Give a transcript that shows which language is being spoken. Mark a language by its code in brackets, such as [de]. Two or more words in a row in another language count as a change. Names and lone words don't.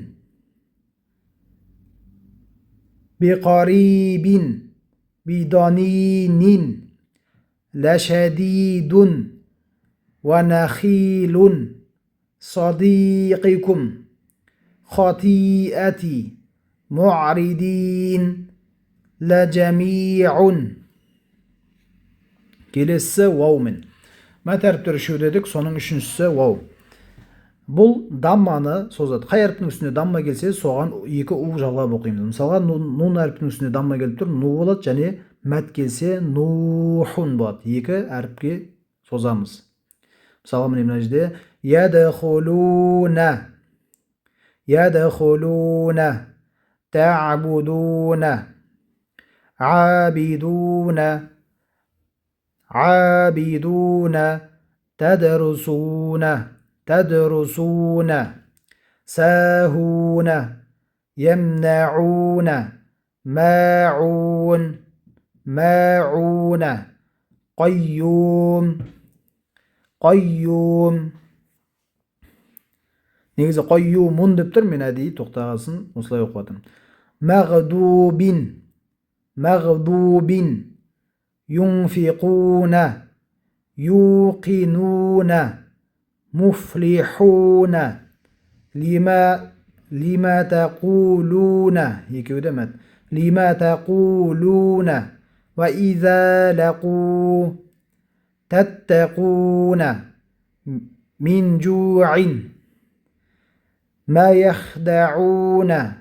[ar] بقريب بدنين لشديد ونخيل صديقكم خطيئتي معرضين لجميع. [kk] Келесі ваумен. Мәт әріптері үшеу дедік, соның үшіншісі вау. Бұл дамманы созады. Қай әріптің үстіне дамма келсе, соған екі у жалғап оқимыз. Мысалға, нун әріптің үстіне дамма келіп тұр, ну болады, және мәт келсе, нухун болады. Екі әріпке созамыз. Мысалға, мына жерде [ar] يدخلون، يدخلون، تعبدون، عابدون, عابدون، تدرسون, تدرسون ساهون يمنعون ماعون ماعون قيوم قيوم. [kk] Негізі қойюмун деп тұр, мен әдейі тоқтағасын осылай оқып жатырмын. [ar] مغضوبين، مغضوبين، ينفقون، يوقنون, مفلحون لما تقولون يكودمت لما تقولون وإذا لقوا تتقون من جوع ما يخدعون